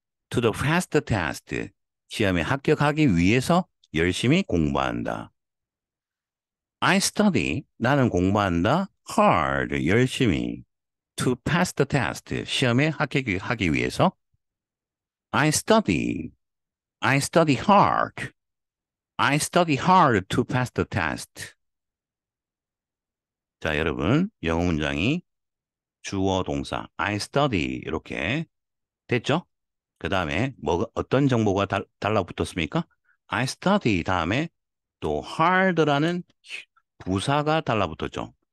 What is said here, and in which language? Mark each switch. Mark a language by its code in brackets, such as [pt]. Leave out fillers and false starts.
[en] To the fast test. [ko] 시험에 합격하기 위해서 열심히 공부한다. [en] I study. [ko] 나는 공부한다. [en] Hard. [ko] 열심히. [en] To pass the test. [ko] 시험에 합격하기 위해서. [en] I study. I study hard. I study hard to pass the test. [ko] 자, 여러분, 영어 문장이 주어 동사 [en] I study [ko] 이렇게 됐죠? 그 다음에 어떤 정보가 달라붙었습니까? [en] I study [ko] 다음에 또 hard라는 부사가 달라붙었죠.